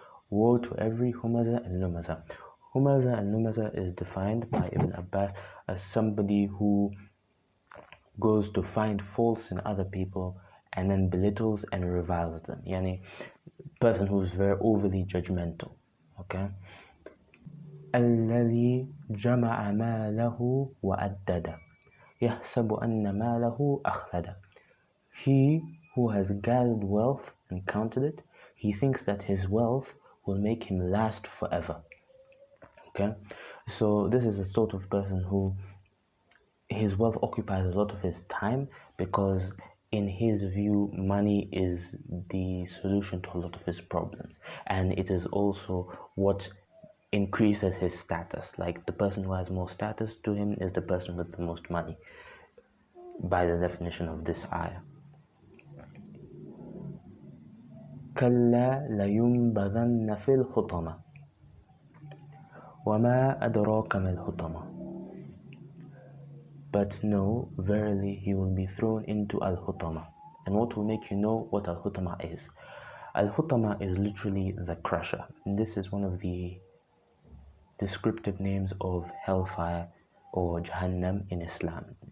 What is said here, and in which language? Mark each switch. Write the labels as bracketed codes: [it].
[en] Woe to every humazah and lumazah. Humazah and lumazah is defined by Ibn Abbas as somebody who goes to find faults in other people and then belittles and reviles them. Yani, person who is very overly judgmental. Okay. [ar] الذي جمع ماله وأدده يحسب أن ماله أخلده. [en] He who has gathered wealth and counted it, he thinks that his wealth will make him last forever. Okay, so this is a sort of person who his wealth occupies a lot of his time because in his view money is the solution to a lot of his problems, and it is also what increases his status. Like the person who has more status to him is the person with the most money by the definition of this ayah. [ar] كلا لينبذن في الحطمة وما أدراك ما الحطمة. [en] But no, verily he will be thrown into al-hutama. And what will make you know what al-hutama is? Al-hutama is literally the crusher. And this is one of the descriptive names of hellfire or Jahannam in Islam.